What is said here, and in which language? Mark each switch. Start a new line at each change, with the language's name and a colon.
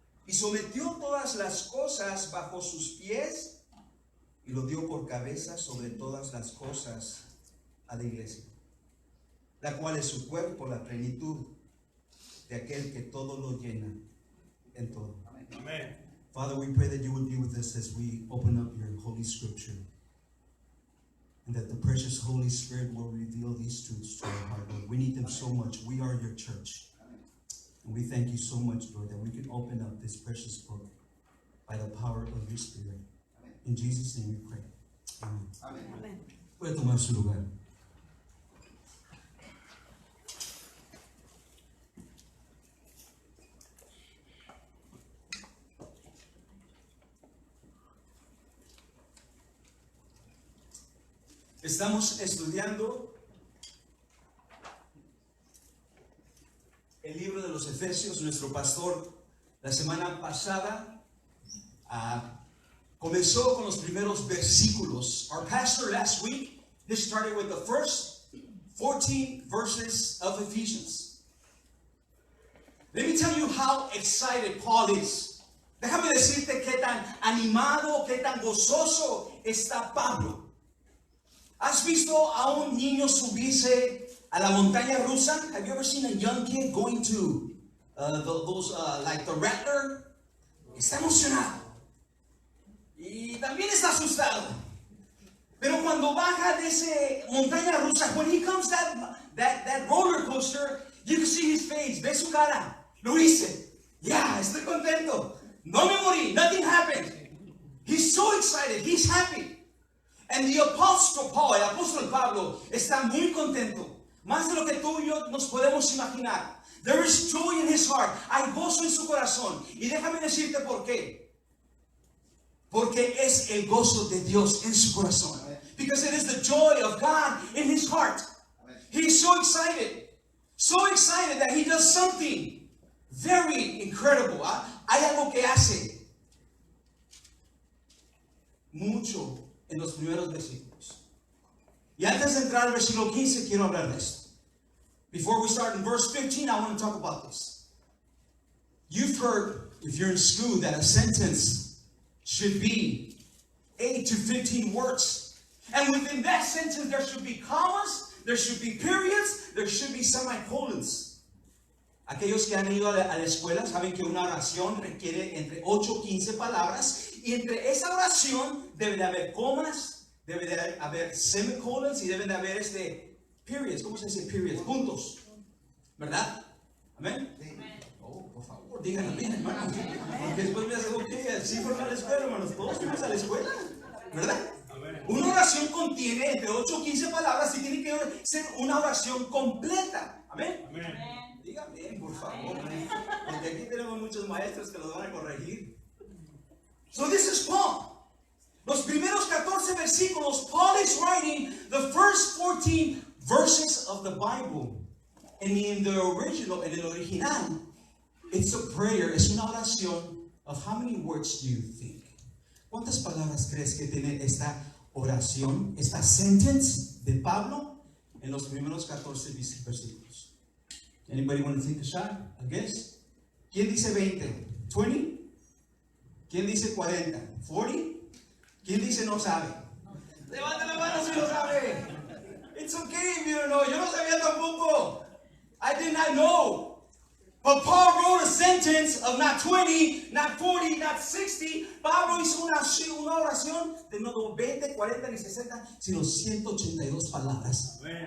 Spanish: Y sometió todas las cosas bajo sus pies, y lo dio por cabeza sobre todas las cosas a la iglesia, la cual es su cuerpo, la plenitud de aquel que todo lo llena en todo.
English: Amen. Father, we pray that you would be with us as we open up your holy scripture, and that the precious Holy Spirit will reveal these truths to our heart, Lord. We need them so much. We are your church. And we thank you so much, Lord, that we can open up this precious book by the power of your Spirit. In Jesus' name we pray. Amen.
Spanish: Amén. Puede tomar su lugar. Estamos estudiando el libro de los Efesios. Nuestro pastor la semana pasada comenzó con los primeros versículos.
English: Our pastor last week, he started with the first 14 verses of Ephesians. Let me tell you how excited Paul is.
Spanish: Déjame decirte qué tan animado, qué tan gozoso está Pablo. ¿Has visto a un niño subirse a la montaña rusa?
English: Have you ever seen a young kid going to like the Rattler?
Spanish: Está emocionado. Y también está asustado. Pero cuando baja de esa montaña rusa,
English: when he comes that roller coaster, you can see his face.
Spanish: Ve su cara. Lo hice.
English: Yeah,
Spanish: estoy contento. No me morí.
English: Nothing happened. He's so excited. He's happy. And the Apostle Paul,
Spanish: el apóstol Pablo, está muy contento. Más de lo que tú y yo nos podemos imaginar.
English: There is joy in his heart.
Spanish: Hay gozo en su corazón. Y déjame decirte por qué. Porque es el gozo de Dios en su corazón.
English: Because it is the joy of God in his heart. He's so excited. So excited that he does something very incredible.
Spanish: Hay algo que hace mucho en los primeros versículos. Y antes de entrar al versículo 15, quiero hablar de esto.
English: Before we start in verse 15, I want to talk about this. You've heard, if you're in school, that a sentence should be 8 to 15 words. And within that sentence, there should be commas, there should be periods, there should be semicolons.
Spanish: Aquellos que han ido a la escuela saben que una oración requiere entre 8 y 15 palabras. Y entre esa oración debe de haber comas, debe de haber semicolons y deben de haber periods. ¿Cómo se dice periods? Puntos. ¿Verdad? ¿Amén? Oh, por favor, digan amén, hermanos. Porque después me hacen que sí fueron a la escuela, hermanos. Todos fuimos a la escuela. ¿Verdad? Una oración contiene entre 8 o 15 palabras y tiene que ser una oración completa. ¿Amén? Digan bien, por favor. Porque aquí tenemos muchos maestros que los van a corregir.
English: So this is Paul.
Spanish: Los primeros 14 versículos,
English: Paul is writing the first 14 verses of the Bible. And in the original,
Spanish: en el original,
English: it's a prayer,
Spanish: es una oración
English: of how many words do you think?
Spanish: ¿Cuántas palabras crees que tiene esta oración, esta sentence de Pablo en los primeros 14 versículos?
English: Anybody want to take a shot? A guess?
Spanish: ¿Quién dice 20? 20? ¿Quién dice 40? 40? ¿Quién dice no sabe? Levante la mano si no sabe.
English: It's okay if you don't know.
Spanish: Yo no sabía tampoco.
English: I did not know. But Paul wrote a sentence of not 20, not 40, not 60.
Spanish: Pablo hizo una oración de no 20, 40 ni 60, sino 182 palabras.